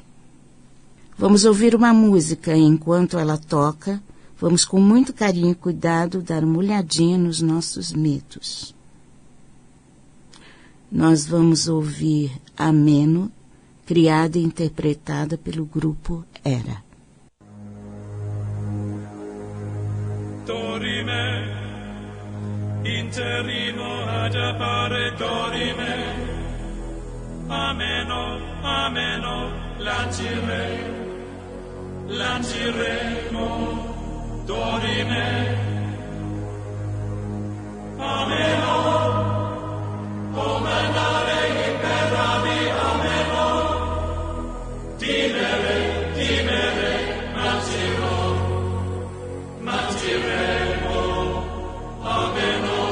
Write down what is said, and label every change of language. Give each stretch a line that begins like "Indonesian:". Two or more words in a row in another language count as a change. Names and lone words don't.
Portuguese: Vamos ouvir uma música e, enquanto ela toca, vamos com muito carinho e cuidado dar uma olhadinha nos nossos medos. Nós vamos ouvir Ameno, criada e interpretada pelo grupo Era.
Latin: Dorime, interrimo ad appare dorime, ameno, ameno, lanciremo, dorime, ameno, comandare imperavi, ameno, dimere, mangeremo, ameno.